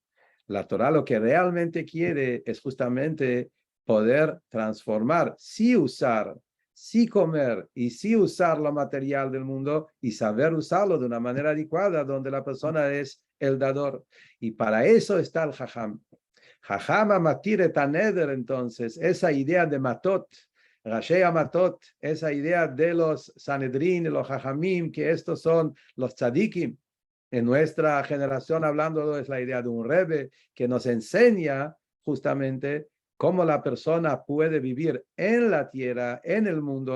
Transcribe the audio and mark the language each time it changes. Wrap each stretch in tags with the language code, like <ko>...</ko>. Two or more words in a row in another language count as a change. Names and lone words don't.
<es>La Torá lo que realmente quiere es justamente poder transformar, sí usar, sí comer y sí usar lo material del mundo y saber usarlo de una manera adecuada donde la persona es el dador. Y para eso está el Jajam.</es> <he>חכם מתיר את הנדר,</he> <es>entonces, esa idea de matot,</es> <he>ראשי מטות,</he> <es>esa idea de los Sanedrín, los Jajamim, que estos son los tzadikim. En nuestra generación hablando es la idea de un Rebbe que nos enseña justamente cómo la persona puede vivir en la tierra, en el mundo.</es>